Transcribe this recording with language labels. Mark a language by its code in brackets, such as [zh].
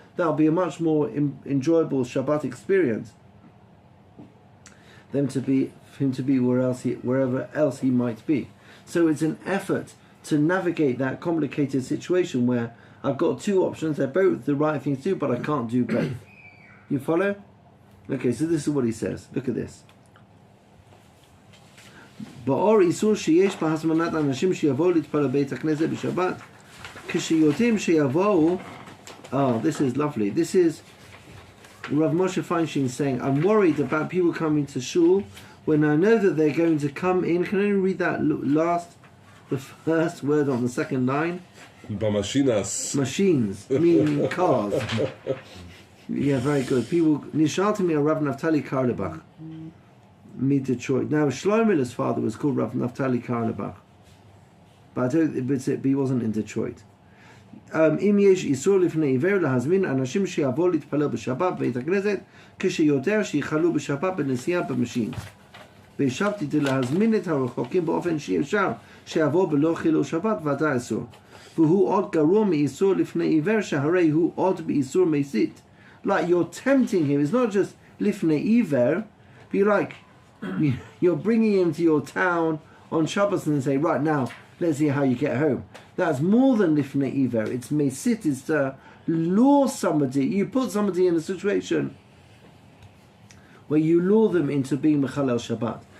[en] That'll be a much more enjoyable Shabbat experience than for him to be wherever else he might be. So it's an effort to navigate that complicated situation where I've got 2 options. They're both the right thing to do, but I can't do both. You follow? Okay, so this is what he says. Look at this. [he] באור איסור שיש בהזמנת אנשים שיבואו להתפלל בית הכנסת בשבת, כשיודעים שיבואו. [en] Oh, this is lovely. This is Rav Moshe Feinstein saying, I'm worried about people coming to shul when I know that they're going to come in. Can I read that the first word on the second line? B'mashinas. Machines, meaning cars. Yeah, very good. People, [he] Nishalti mi [en] Rav Naftali Karlebach, Detroit. Now, Shlomo's father was called Rav Naftali Karlebach, but he wasn't in Detroit. [he] אם יש איסור לפני עיוור להזמין אנשים שיבואו להתפלל בשבת בבית הכנסת כשיודע שיחלו בשבת בנסיעה במשין. והשבתי להזמין את הרחוקים באופן שאי אפשר שיבוא בלא חילול שבת ודאי אסור. והוא עוד גרוע מאיסור לפני עיוור שהרי הוא עוד באיסור מסית. [en] Like you're tempting him. It's not just לפני עיוור, but you're bringing him to your town on Shabbos and say, right now, let's see how you get home. That's more than lifnei iver. It's mesit, is to lure somebody. You put somebody in a situation where you lure them into being mechalel Shabbat.